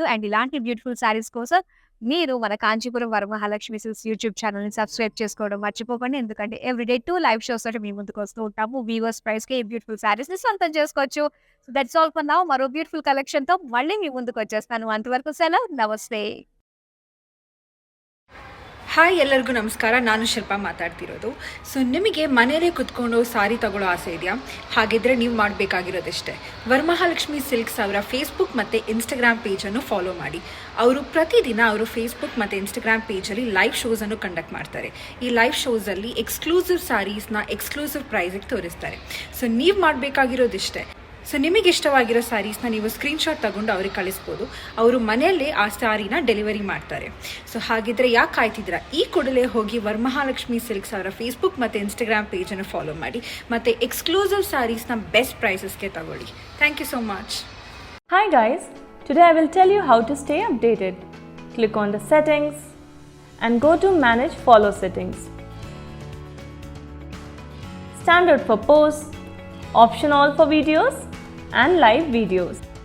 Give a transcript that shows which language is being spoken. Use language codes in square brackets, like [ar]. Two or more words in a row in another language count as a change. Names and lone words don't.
[te] అండ్ ఇలాంటి [en] beautiful sarees [te] కోసం మీరు మన కాంచీపురం వరమహాలక్ష్మి సిల్క్స్ యూట్యూబ్ ఛానల్ని సబ్స్క్రైబ్ చేసుకోవడం మర్చిపోకండి. ఎందుకంటే [en] everyday 2 live shows [te] తోటి మీ ముందుకు వస్తూ ఉంటాము. వీవర్స్ ప్రైస్కి ఈ [en] beautiful sarees [te] సొంతం చేసుకోవచ్చు. [en] so that's all for now. [te] మరో బ్యూటిఫుల్ కలెక్షన్తో మళ్ళీ మీ ముందుకు వచ్చేస్తాను. అంతవరకు సెలవు, నమస్తే. [kn] ಹಾಯ್, ಎಲ್ಲರಿಗೂ ನಮಸ್ಕಾರ. ನಾನು ಶಿಲ್ಪಾ ಮಾತಾಡ್ತಿರೋದು. ಸೊ ನಿಮಗೆ ಮನೇಲೇ ಕುತ್ಕೊಂಡು ಸಾರಿ ತಗೊಳ್ಳೋ ಆಸೆ ಇದೆಯಾ? ಹಾಗಿದ್ರೆ ನೀವು ಮಾಡಬೇಕಾಗಿರೋದಿಷ್ಟೇ, ವರಮಹಾಲಕ್ಷ್ಮಿ ಸಿಲ್ಕ್ಸ್ ಅವರ ಫೇಸ್ಬುಕ್ ಮತ್ತು ಇನ್ಸ್ಟಾಗ್ರಾಮ್ ಪೇಜನ್ನು ಫಾಲೋ ಮಾಡಿ. ಅವರು ಪ್ರತಿದಿನ ಅವರು ಫೇಸ್ಬುಕ್ ಮತ್ತು ಇನ್ಸ್ಟಾಗ್ರಾಮ್ ಪೇಜಲ್ಲಿ ಲೈವ್ ಶೋಸನ್ನು ಕಂಡಕ್ಟ್ ಮಾಡ್ತಾರೆ. ಈ ಲೈವ್ ಶೋಸಲ್ಲಿ ಎಕ್ಸ್ಕ್ಲೂಸಿವ್ ಸಾರೀಸ್ನ ಎಕ್ಸ್ಕ್ಲೂಸಿವ್ ಪ್ರೈಸಿಗೆ ತೋರಿಸ್ತಾರೆ. ಸೊ ನೀವು ಮಾಡಬೇಕಾಗಿರೋದಿಷ್ಟೇ, ಸೊ ನಿಮಗೆ ಇಷ್ಟವಾಗಿರೋ ಸ್ಯಾರೀಸ್ನ ನೀವು ಸ್ಕ್ರೀನ್ಶಾಟ್ ತಗೊಂಡು ಅವ್ರಿಗೆ ಕಳಿಸ್ಬೋದು. ಅವರು ಮನೆಯಲ್ಲೇ ಆ ಸ್ಯಾರಿನ ಡೆಲಿವರಿ ಮಾಡ್ತಾರೆ. ಸೊ ಹಾಗಿದ್ರೆ ಯಾಕೆ ಕಾಯ್ತಿದ್ದೀರಾ? ಈ ಕೂಡಲೇ ಹೋಗಿ ವರಮಹಾಲಕ್ಷ್ಮಿ ಸಿಲ್ಕ್ಸ್ ಅವರ ಫೇಸ್ಬುಕ್ ಮತ್ತು ಇನ್ಸ್ಟಾಗ್ರಾಮ್ ಪೇಜನ್ನು ಫಾಲೋ ಮಾಡಿ ಮತ್ತು ಎಕ್ಸ್ಕ್ಲೂಸಿವ್ ಸ್ಯಾರೀಸ್ನ [en] best prices [kn] ತಗೊಳ್ಳಿ. [en] thank you so much. Hi guys, today I will tell you how to stay updated. Click on the settings and go to manage follow settings. Standard for posts, option all for videos and live videos.